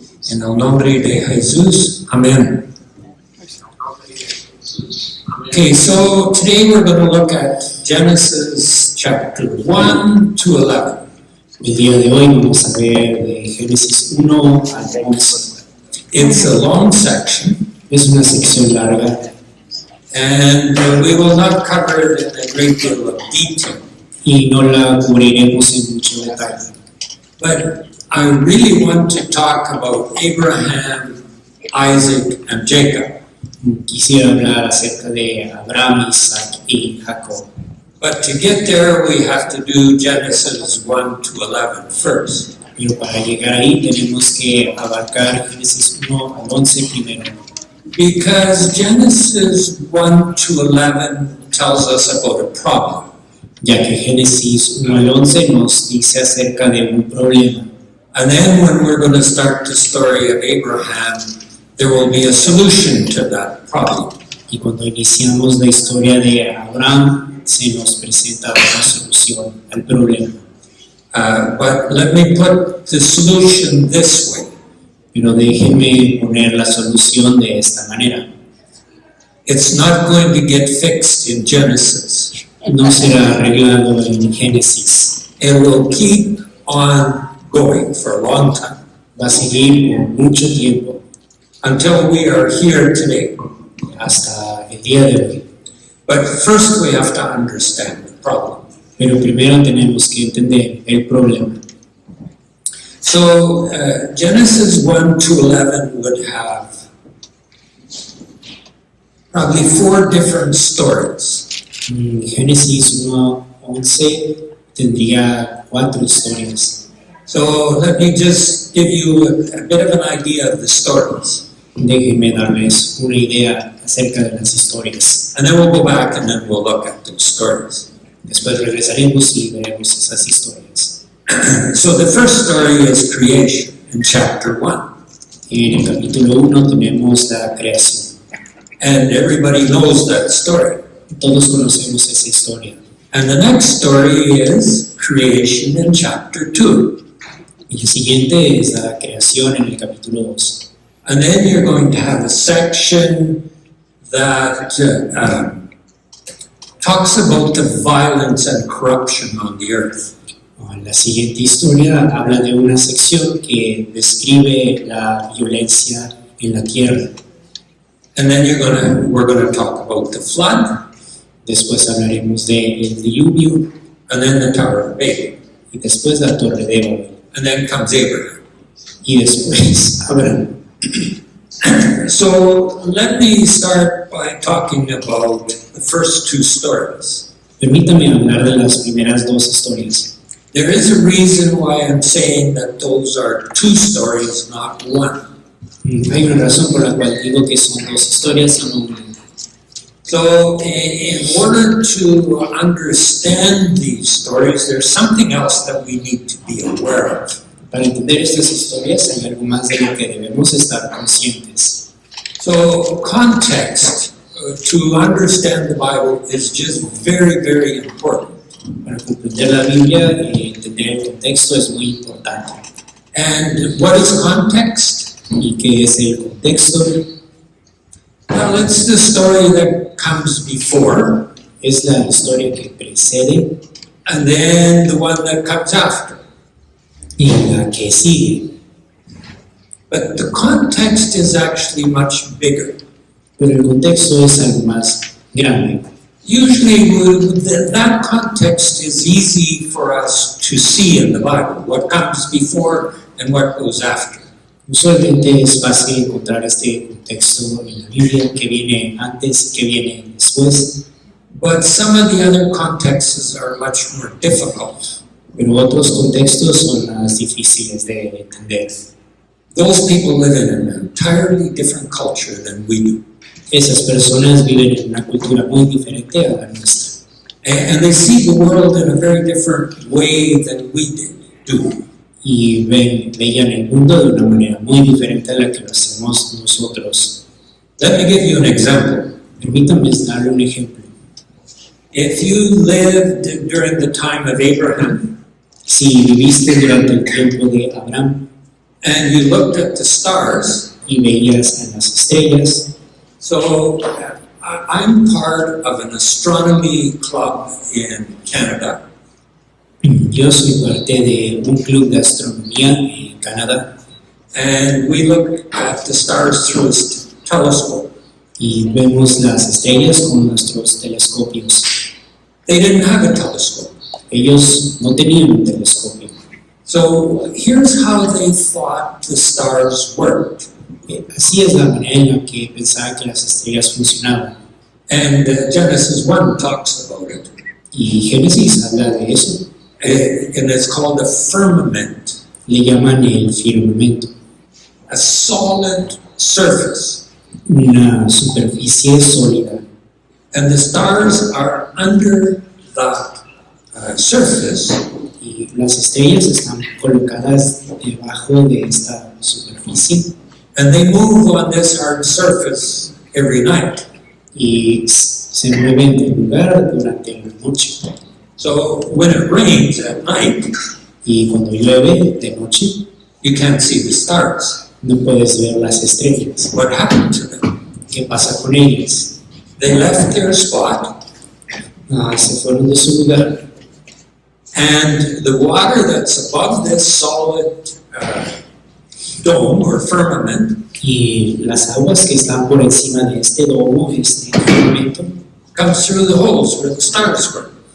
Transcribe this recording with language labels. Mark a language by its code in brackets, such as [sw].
[es] En el nombre de Jesús, amén. [en] Okay, so today we're going to look at Genesis chapter 1 to 11. [es] El día de hoy vamos a ver de Génesis 1 al 11. [en] It's a long section, [es] Es una sección larga [en] and we will not cover it in a great deal of detail. [es] y no la cubriremos en mucho detalle. [en] But I really want to talk about Abraham, Isaac, and Jacob. [es] Quisiera hablar acerca de Abraham, Isaac y Jacob. [en] But to get there, we have to do Genesis 1 to 11 first. [es] Pero para llegar ahí tenemos que abarcar Génesis 1 al 11 primero. [en] Because Genesis 1 to 11 tells us about a problem. [es] Ya que Génesis 1 al 11 nos dice acerca de un problema. [en] And then when we're going to start the story of Abraham, there will be a solution to that problem. [es] Y cuando iniciamos la historia de Abraham, se nos presenta una solución al problema. [en] But let me put the solution this way. [es] Pero déjenme poner la solución de esta manera. [en] It's not going to get fixed in Genesis. [es] No será arreglado en Génesis. [en] It will keep on going for a long time [es] Va a seguir por mucho tiempo [en] until we are here today. [es] hasta el día de hoy. [en] But first we have to understand the problem. [es] Pero primero tenemos que entender el problema. [en] So Genesis 1 to 11 would have probably 4 different stories. [es] Génesis 1 a 11 tendría 4 historias. [en] So let me just give you a bit of an idea of the stories. [es] Déjenme darles una idea acerca de las historias. [en] And then we'll go back and then we'll look at those stories. [es] Después regresaremos y veremos esas historias. [en] So the first story is creation in chapter 1. [es] En el capítulo 1 tenemos la creación. [en] And everybody knows that story. [es] Todos conocemos esa historia. [en] And the next story is creation in chapter 2. [es] Y el siguiente es la creación en el capítulo 2. [en] And then you're going to have a section that talks about the violence and corruption on the earth. [es] La siguiente historia habla de una sección que describe la violencia en la tierra. [en] And then we're gonna talk about the flood, [es] Después hablaremos de el diluvio [en] and then the Tower of Babel, [es] y después la torre de Babel [en] and then comes Abraham. [es] y después Abraham. [en] So let me start by talking about the first 2 stories. [es] Permítame hablar de las primeras 2 historias. [en] There is a reason why I'm saying that those are two stories, not one. [es] Hay una razón por la cual digo que son dos historias y no una. [en] So in order to understand these stories, there's something else that we need to be aware of. [es] Para entender estas historias hay algo más de lo que debemos estar conscientes. [en] So context to understand the Bible is just very, very important. [es] Para comprender la Biblia, entender el contexto es muy importante. [en] And what is context? [es] ¿Y qué es el contexto? [en] Well, it's the story that comes before, [es] Es la historia que precede [en] and then the one that comes after. [es] y la que sigue. [en] But the context is actually much bigger. [es] Pero el contexto es algo más grande. [en] Usually, that context is easy for us to see in the Bible, what comes before and what goes after. [es] Usualmente es fácil encontrar este contexto en la Biblia, que viene antes, que viene después, [en] But some of the other contexts are much more difficult. [es] pero otros contextos son más difíciles de entender. [en] Those people live in an entirely different culture than we do. [es] Esas personas viven en una cultura muy diferente a la nuestra [en] And they see the world in a very different way than we do. [es] y veían el mundo de una manera muy diferente a la que lo hacemos nosotros. [en] Let me give you an example. [es] Permítanme darle un ejemplo. [en] If you lived during the time of Abraham [es] Si viviste durante el tiempo de Abraham [en] and you looked at the stars, [es] y veías en las estrellas, [en] so I'm part of an astronomy club in Canada. [es] yo soy parte de un club de astronomía en Canadá [en] And we look at the stars through a telescope. [es] y vemos las estrellas con nuestros telescopios. [en] They didn't have a telescope. [es] Ellos no tenían un telescopio. [en] So here's how they thought the stars worked. [es] Así es la manera en la que pensaban que las estrellas funcionaban. [en] And Genesis 1 talks about it. [es] Y Génesis habla de eso. [en] And it's called a firmament, [es] Le llaman el firmamento. [en] a solid surface. [es] Una superficie sólida. [en] And the stars are under that surface. [es] Y las estrellas están colocadas debajo de esta superficie. [en] And they move on this hard surface every night. [es] Y se mueven de lugar durante la noche. [en] So when it rains at night, [es] Y cuando llueve de noche, [en] you can't see the stars. [es] no puedes ver las estrellas. [en] What happened to them? [es] ¿Qué pasa con ellas? [en] They left their spot, [es] Se fueron de su lugar [en] and the water that's above this solid dome or firmament [es] y las aguas que están por encima de este domo, este firmamento, [en] comes through the holes where the stars were.